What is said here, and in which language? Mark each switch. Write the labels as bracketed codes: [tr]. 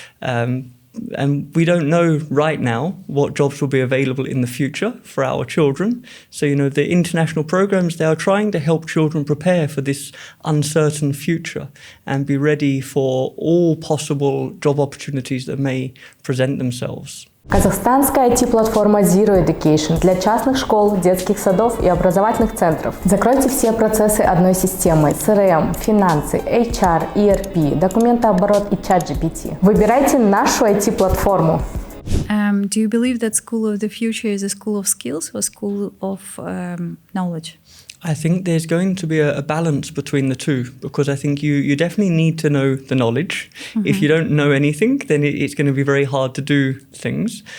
[en] And we don't know right now what jobs will be available in the future for our children. So, the international programs, they are trying to help children prepare for this uncertain future and be ready for all possible job opportunities that may present themselves. [ru] Казахстанская IT-платформа ZERO Education для частных школ, детских садов и образовательных центров. Закройте все процессы одной системой: CRM, финансы, HR, ERP, документооборот и чат-GPT. Выбирайте нашу IT-платформу. [en] Do you believe that school of the future is a school of skills or school of knowledge? I think there's going to be a balance between the two, because I think you definitely need to know the knowledge. If you don't know anything, then it's going to be very hard to do things.